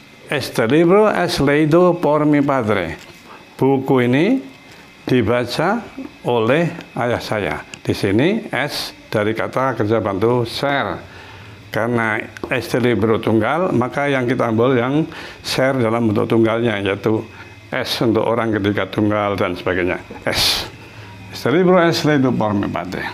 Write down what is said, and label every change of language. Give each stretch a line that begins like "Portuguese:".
Spanish: Este libro es leído por mi padre.
Indonesian: Buku ini dibaca oleh ayah saya. Di sini es dari kata kerja bantu ser. Karena este libro tunggal, maka yang kita ambil yang ser dalam bentuk tunggalnya, yaitu es untuk orang ketiga tunggal dan sebagainya. Es.
Spanish: Este libro es leído por mi padre.